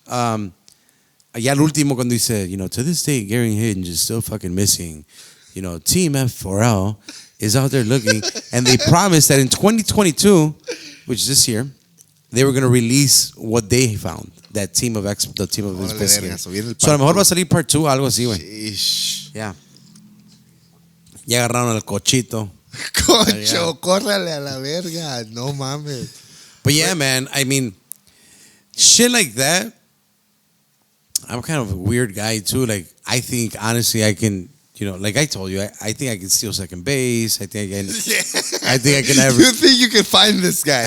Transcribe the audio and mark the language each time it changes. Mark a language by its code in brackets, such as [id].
[es] Ya al último cuando dice, [en] to this day Gary Hinge is still fucking missing. Team F4L is out there looking, and they promised that in 2022, which is this year, they were going to release what they found. That team of investigators. [es] So a lo mejor va a salir part 2, algo así, güey. Sheesh. [en] Yeah. [es] Ya agarraron el cochito. Concho, córrale a la verga. No mames. [en] But yeah, man, shit like that. I'm kind of a weird guy too. Like, I think honestly I can, like I told you, I think I can steal second base. I think I can. Yeah. I think I can have. You think you can find this guy?